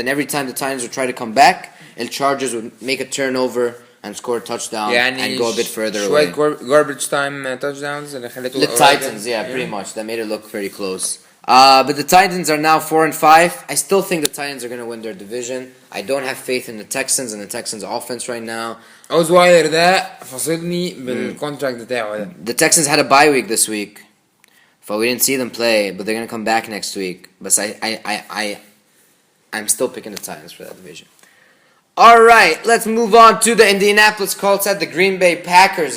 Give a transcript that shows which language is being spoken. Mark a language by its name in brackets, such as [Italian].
[English] And every time the Titans would try to come back, the Chargers would make a turnover and score a touchdown and go a bit further away. Garbage time touchdowns [Arabic] اللي خلته. [English] The Titans, pretty much. That made it look very close. But the Titans are now 4-5. I still think the Titans are going to win their division. I don't have faith in the Texans and the Texans offense right now. [Arabic] أوزواير ده فاصلني بالcontract بتاعه ده. [English] The Texans had a bye week this week. But we didn't see them play, but they're going to come back next week. But I'm still picking the Titans for that division. All right, let's move on to the Indianapolis Colts at the Green Bay Packers.